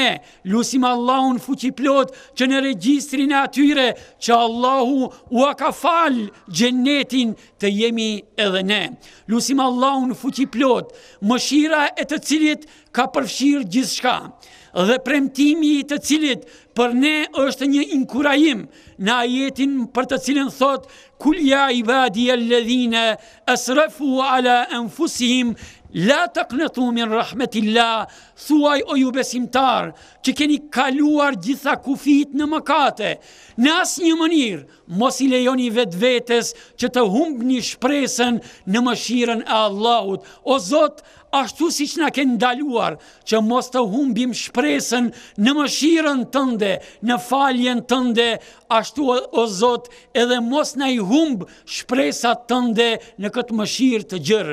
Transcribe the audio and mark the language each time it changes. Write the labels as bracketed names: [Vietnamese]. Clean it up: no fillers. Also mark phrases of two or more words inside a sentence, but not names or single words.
[Albanian] Lutim Allahun fuqiplot që në regjistrin e atyre që Allahu ua ka fal xhenetin të jemi edhe ne. Lutim Allahun fuqiplot, mëshira e të cilit ka përfshirë gjithçka, dhe premtimi i të cilit për ne është një inkurajim në ajetin për të cilën thot [Arabic] قل يا عبادي الذين أسرفوا على أنفسهم لا تقنطوا من رحمة الله, [Albanian] thuaj o ju besimtar që keni kaluar gjitha kufit në mëkate, në asnjë mënyrë mos i lejoni vetvetes që të humbni shpresën në mëshirën e Allahut. O Zot, ashtu siç na ke ndaluar që mos të humbim shpresën në mëshirën tënde, në faljen tënde, ashtu o Zot, edhe mos na i humb shpresat tënde në këtë mëshirë të gjerë.